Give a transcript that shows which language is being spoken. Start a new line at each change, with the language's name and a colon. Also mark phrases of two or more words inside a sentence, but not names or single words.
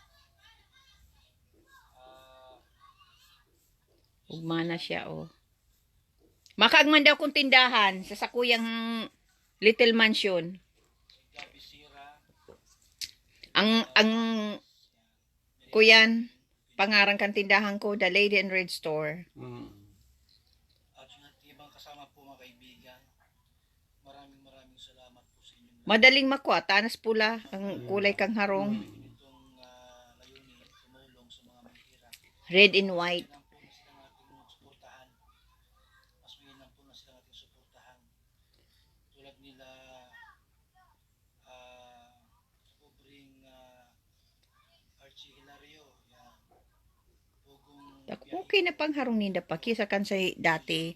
Bikol: Ugmana siya, oh. Makagman daw kung tindahan sa sakuyang Little Mansion. Ang kuyan, pangarang kan tindahan ko, The Lady in Red Store.
Filipino: At yung ibang kasama po mga kaibigan, maraming salamat po sa inyong
Bikol: Madaling makuha, tanas pula ang kulay kang harong.
English: Red and white.
Bikol: Okay na pang harong ninda pa kisa kan sa dati